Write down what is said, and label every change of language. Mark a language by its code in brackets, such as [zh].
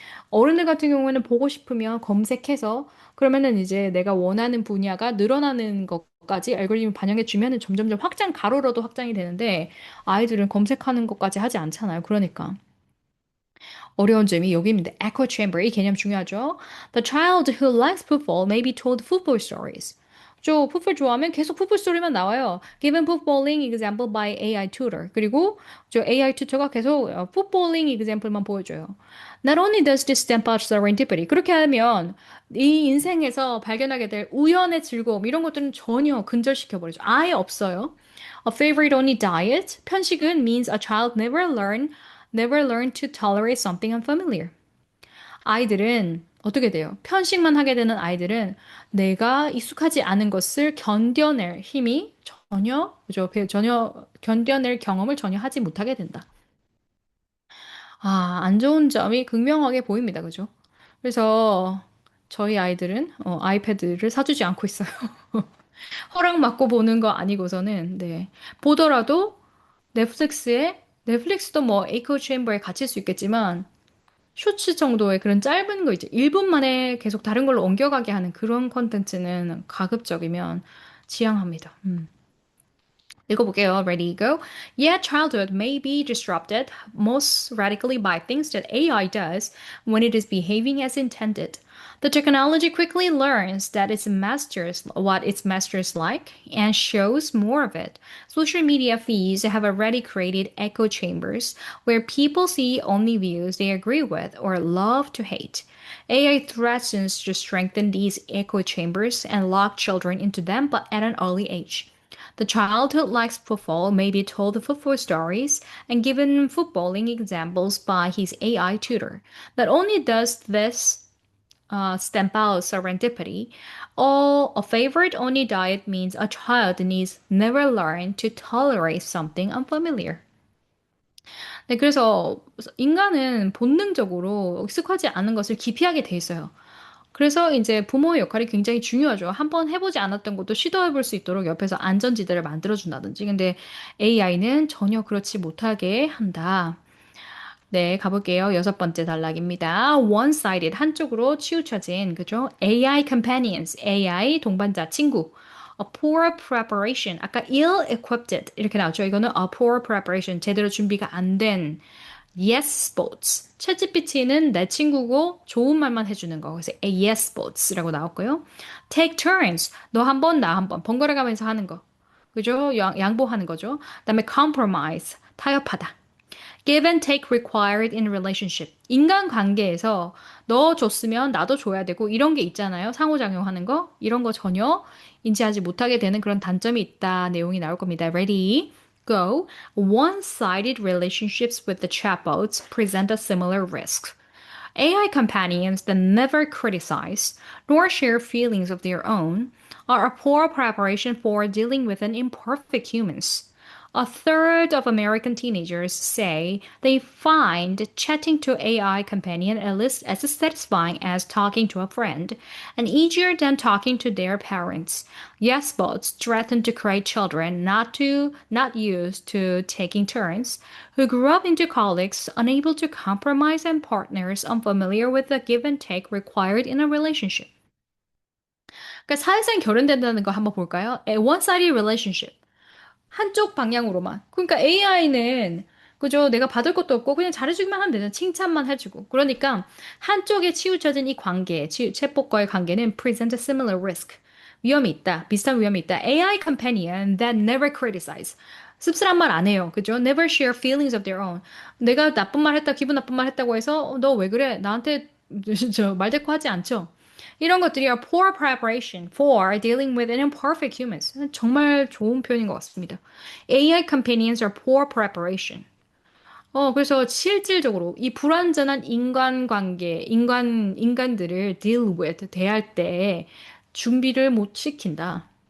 [ko] 어른들 같은 경우에는 보고 싶으면 검색해서 그러면은 이제 내가 원하는 분야가 늘어나는 것까지 알고리즘이 반영해 주면은 점점점 확장 가로로도 확장이 되는데 아이들은 검색하는 것까지 하지 않잖아요. 그러니까. 어려운 점이 여기입니다. Echo chamber 이 개념 중요하죠. [en] The child who likes football may be told football stories. [ko] 저 풋볼 좋아하면 계속 풋볼 스토리만 나와요. [en] Given footballing example by AI tutor. [ko] 그리고 저 AI 튜터가 계속 footballing example만 보여줘요. [en] Not only does this stamp out serendipity. [ko] 그렇게 하면 이 인생에서 발견하게 될 우연의 즐거움 이런 것들은 전혀 근절시켜버리죠. 아예 없어요. [en] A favorite only diet. 편식은 means a child never learn to tolerate something unfamiliar. [ko] 아이들은 어떻게 돼요? 편식만 하게 되는 아이들은 내가 익숙하지 않은 것을 견뎌낼 힘이 전혀 견뎌낼 경험을 전혀 하지 못하게 된다. 아, 안 좋은 점이 극명하게 보입니다. 그죠? 그래서 저희 아이들은 아이패드를 사주지 않고 있어요. 허락 받고 보는 거 아니고서는 네. 보더라도 넷플릭스도 뭐 에이코 체인버에 갇힐 수 있겠지만 쇼츠 정도의 그런 짧은 거 있죠. 1분 만에 계속 다른 걸로 옮겨가게 하는 그런 콘텐츠는 가급적이면 지양합니다. [en] 읽어볼게요. Ready, go. Yeah, childhood may be disrupted most radically by things that AI does when it is behaving as intended. The technology quickly learns that what its masters like and shows more of it. Social media feeds have already created echo chambers where people see only views they agree with or love to hate. AI threatens to strengthen these echo chambers and lock children into them, but at an early age. The child who likes football may be told football stories and given footballing examples by his AI tutor. Not only does this stamp out serendipity. Oh, a favorite only diet means a child needs never learn to tolerate something unfamiliar. [ko] 네, 그래서 인간은 본능적으로 익숙하지 않은 것을 기피하게 돼 있어요. 그래서 이제 부모의 역할이 굉장히 중요하죠. 한번 해보지 않았던 것도 시도해볼 수 있도록 옆에서 안전지대를 만들어준다든지. 근데 AI는 전혀 그렇지 못하게 한다. 네, 가볼게요. 여섯 번째 단락입니다. One-sided, 한쪽으로 치우쳐진, 그죠? AI companions, AI 동반자, 친구. [en] A poor preparation, [ko] 아까 ill-equipped 이렇게 나왔죠. 이거는 a poor preparation, 제대로 준비가 안 된. [en] Yes bots. [ko] 챗GPT는 내 친구고 좋은 말만 해주는 거. 그래서 a yes bots라고 나왔고요. Take turns, 너 한 번, 나 한 번, 번갈아 가면서 하는 거. 그죠? 양보하는 거죠. 그다음에 compromise, 타협하다. [en] Give and take required in relationship. [ko] 인간 관계에서 너 줬으면 나도 줘야 되고 이런 게 있잖아요. 상호작용하는 거. 이런 거 전혀 인지하지 못하게 되는 그런 단점이 있다. 내용이 나올 겁니다. [en] Ready? Go. One-sided relationships with the chatbots present a similar risk. AI companions that never criticize nor share feelings of their own are a poor preparation for dealing with an imperfect humans. A third of American teenagers say they find chatting to AI companion at least as satisfying as talking to a friend and easier than talking to their parents. Yes, bots threaten to create children not used to taking turns, who grew up into colleagues unable to compromise and partners unfamiliar with the give and take required in a relationship. [ko] 그러니까 사회생 결혼된다는 거 한번 볼까요? [en] A one-sided relationship. [ko] 한쪽 방향으로만. 그러니까 AI는 그죠? 내가 받을 것도 없고 그냥 잘해주기만 하면 되잖아. 칭찬만 해주고. 그러니까 한쪽에 치우쳐진 이 관계, 챗봇과의 관계는 [en] present a similar risk. [ko] 위험이 있다. 비슷한 위험이 있다. [en] AI companion that never criticize. [ko] 씁쓸한 말 안 해요. 그죠? [en] Never share feelings of their own. [ko] 내가 나쁜 말 했다, 기분 나쁜 말 했다고 해서 너 왜 그래? 나한테 저 말대꾸하지 않죠? 이런 것들이 [en] are poor preparation for dealing with imperfect humans. [ko] 정말 좋은 표현인 것 같습니다. [en] AI companions are poor preparation. [ko] 그래서 실질적으로 이 불완전한 인간관계, 인간들을 deal with, 대할 때 준비를 못 시킨다.